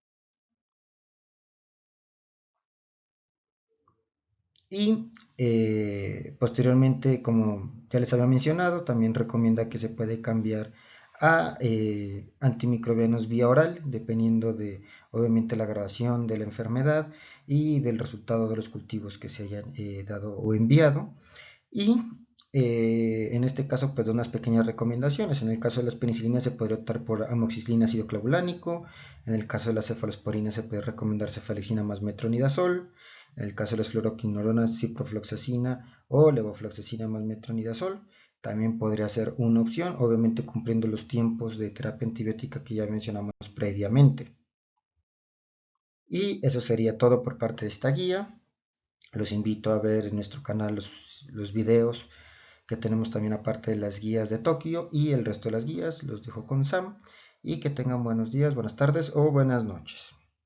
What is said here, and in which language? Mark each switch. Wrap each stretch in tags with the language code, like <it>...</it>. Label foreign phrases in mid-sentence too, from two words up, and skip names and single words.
<es>Y posteriormente, como ya les había mencionado, también recomienda que se puede cambiar a antimicrobianos vía oral, dependiendo de, obviamente, la gradación de la enfermedad y del resultado de los cultivos que se hayan dado o enviado. Y en este caso, pues, da unas pequeñas recomendaciones. En el caso de las penicilinas se podría optar por amoxicilina ácido clavulánico. En el caso de las cefalosporinas se puede recomendar cefalexina más metronidazol. En el caso de las fluoroquinolonas, ciprofloxacina o levofloxacina más metronidazol. También podría ser una opción, obviamente cumpliendo los tiempos de terapia antibiótica que ya mencionamos previamente. Y eso sería todo por parte de esta guía. Los invito a ver en nuestro canal los videos que tenemos también aparte de las guías de Tokio y el resto de las guías los dejo con Sam y que tengan buenos días, buenas tardes o buenas noches.</es>